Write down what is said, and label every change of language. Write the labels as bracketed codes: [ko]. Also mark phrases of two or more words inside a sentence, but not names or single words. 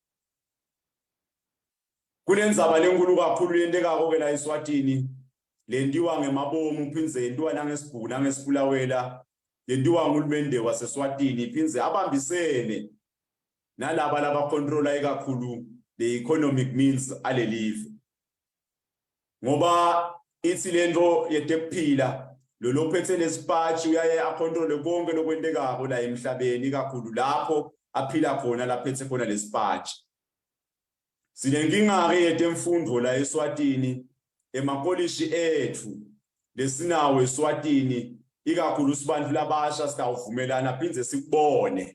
[ss] Kunendzaba lenkulu kakhulu yendekako ke la eSwatini lentiwa ngemabomu phindze yentiwa nangesibhuku nangesibulawela yentiwa ngulumende waseSwatini phindze abambisene nalaba laba controller ikakhulu [en] the economic means [ss] alelive ngoba ithi lento yetekuphila lo lophethe nesipatch uyaye acontrole konke lokwendekako la emhlabeni kakhulu lapho aphila khona laphethe khona lesipatch. Sinenkinga ke yetemfundo la eSwatini emakolishi ethu lesinawo eSwatini ikakhulu sibantu labasha sitawuvumelana phindze sikubone.